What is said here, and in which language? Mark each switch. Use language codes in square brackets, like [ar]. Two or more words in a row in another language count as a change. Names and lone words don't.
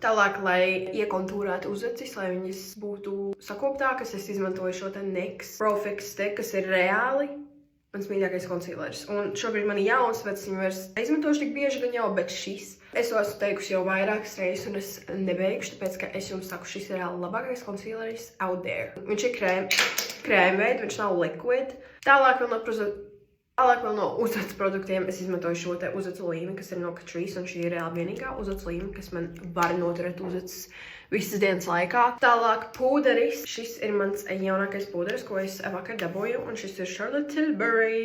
[lv] Tālāk, lai iekontūrētu uzacis, lai viņas būtu sakoptākas, es izmantoju šo te NYX Pro Fix Stick, kas ir reāli mans mīļākais concealers. Un šobrīd man ir jauns, bet es viņu vairs neizmantošu tik bieži gan jau, bet šis es to esmu teikusi jau vairākas reizes, un es nebeigšu, tāpēc, ka es jums saku, šis ir labākais concealeris [en] out there. [lv] Viņš ir krēmveida, viņš nav liquid. Tālāk vēl no uzacu produktiem es izmantoju šo te uzacu līmi, kas ir no Catrice, un šī ir reāli vienīgā uzacu līmi, kas man var noturēt uzacis visas dienas laikā. Tālāk pūderis. Šis ir mans jaunākais pūderis, ko es vakar dabūju, un šis ir Charlotte Tilbury.